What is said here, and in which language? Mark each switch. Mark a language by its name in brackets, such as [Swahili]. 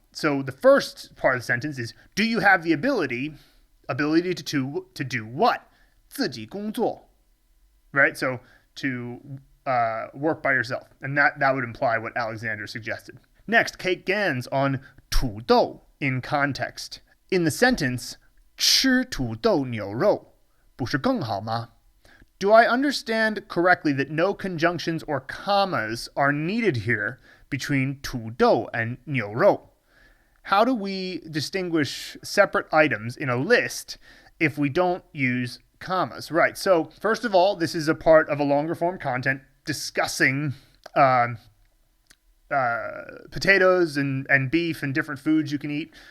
[English] So the first part of the sentence is, do you have the ability to do what? [Chinese] 自己工作, [English] right? So to work by yourself. And that would imply what Alexander suggested. Next, Kate Gans on 土豆 in context. In the sentence, [Chinese] 吃土豆牛肉不是更好吗? [English] Do I understand correctly that no conjunctions or commas are needed here between 土豆 and 牛肉? How do we distinguish separate items in a list if we don't use commas? Right, so first of all, this is a part of a longer form content discussing potatoes and beef and different foods you can eat.